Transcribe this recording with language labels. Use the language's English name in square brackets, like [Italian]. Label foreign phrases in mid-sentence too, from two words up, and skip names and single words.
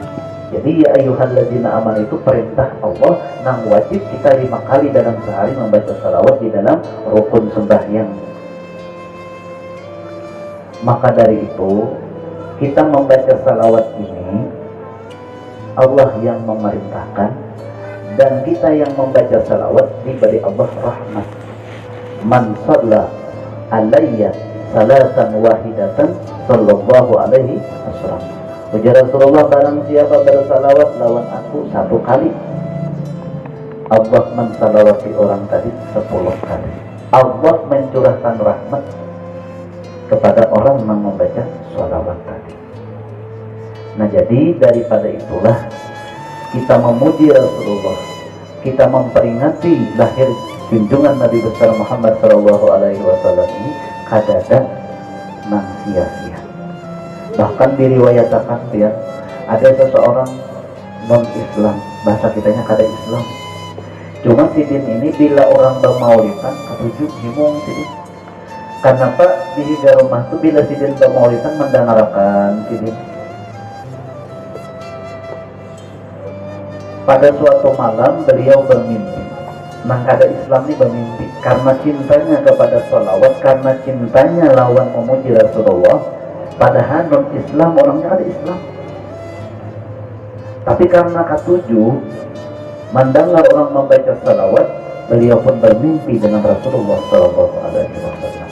[Indonesian] Jadi [Arabic] يا أيها الذين آمنوا [Indonesian] itu perintah Allah yang wajib kita 5 kali dalam sehari membaca salawat di dalam rukun sembahyang. Maka dari itu kita membaca salawat ini Allah yang memerintahkan, dan kita yang membaca salawat diberi Allah rahmat. [Arabic] من صلى علي صلاة واحدة صلى الله عليه وسلم. [Banjar] Ujar Rasulullah, barang siapa bersalawat lawan aku 1 kali, [Indonesian] Allah mensalawati orang tadi 10 kali. Allah mencurahkan rahmat kepada orang yang membaca sholawat tadi. Nah jadi daripada itulah kita memuji Rasulullah, kita memperingati lahir junjungan Nabi besar Muhammad [Arabic] صلى الله عليه وسلم [Indonesian] ini kadada nang sia-sia. Bahkan diriwayatakan ya, ada seseorang non-Islam, bahasa kitanya kada Islam. [Banjar] Cuma sidin ini bila orang bermaulidan ketujuh bingung sidin. Kenapa di rumah itu bila sidin bermaulidan mendengarkan sidin. [Indonesian] Pada suatu malam beliau bermimpi. [Banjar] Nang kada Islam ini bermimpi karena cintanya kepada sholawat, karena cintanya lawan memuji Rasulullah. [Indonesian] Padahal non-Islam orangnya ada Islam. Tapi karena ketujuh mendengar orang membaca sholawat, beliau pun bermimpi dengan Rasulullah [Arabic] صلى الله عليه وسلم.